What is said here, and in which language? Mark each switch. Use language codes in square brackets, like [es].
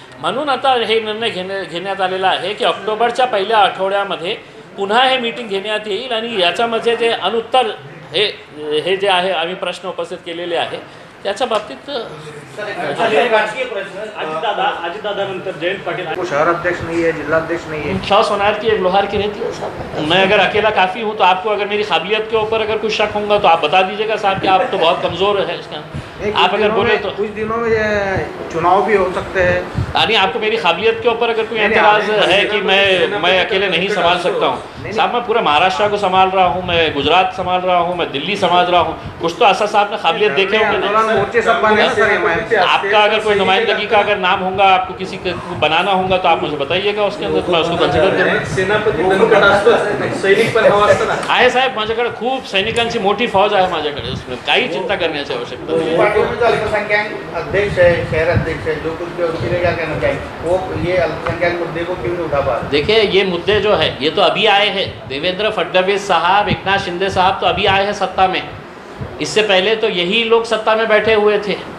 [mr] म्हणून आता हे निर्णय घेण्यात आलेला आहे की ऑक्टोबरच्या पहिल्या आठवड्यामध्ये पुन्हा हे मीटिंग घेण्यात येईल आणि याच्यामध्ये जे अनुत्तर हे जे आहे आम्ही प्रश्न उपस्थित केलेले आहे त्याच्या बाबतीत राजकीय प्रश्न अजितदादा नंतर जयंत पाटिल [hi] वो शहर अध्यक्ष नहीं है, जिला अध्यक्ष नहीं है. सौ सोनार की एक लोहार की रहती है साहब. मैं अगर अकेला काफ़ी हूँ तो आपको अगर मेरी काबिलियत के ऊपर अगर कुछ शक होगा तो आप बता दीजिएगा साहब कि आप तो बहुत कमज़ोर है इसका. आप अगर बोले तो कुछ दिनों में ये चुनाव भी हो सकते हैं. यानी आपको मेरी काबिलियत के ऊपर अगर कोई एतराज़ है कि मैं अकेले नहीं संभाल सकता हूँ साहब. मैं पूरा महाराष्ट्र को संभाल रहा हूँ, मैं गुजरात संभाल रहा हूँ, मैं दिल्ली संभाल रहा हूँ. कुछ तो ऐसा साहब ने काबिलियत देखे होंगे. मोर्चे सब बने ना सर. आपका अगर कोई नुमाइंदगी का अगर नाम होगा, आपको किसी को बनाना होगा तो आप मुझे बताइएगा, उसके अंदर तो मैं उसको कन्सिडर करूँगा. [mr] सेनापती दणकट असतो, सैनिक पण हवा असतो ना. आहे साहेब, माझ्याकडे खूप सैनिकांची मोठी फौज आहे माझ्याकडे. उसमें काही चिंता करण्याची आवश्यकता नाही. [hi] पार्टी में जो अल्पसंख्यक अध्यक्ष है, शहर अध्यक्ष है, जो कुछ भी उनके लिए क्या कहना चाहिए? वो ये अल्पसंख्यक मुद्दे को क्यों नहीं उठा पा रहे? देखिए, ये मुद्दे जो है ये तो अभी आए हैं. देवेंद्र फडणवीस साहब, एकनाथ शिंदे साहब तो अभी आए हैं सत्ता में. इससे पहले तो यही लोग सत्ता में बैठे हुए थे.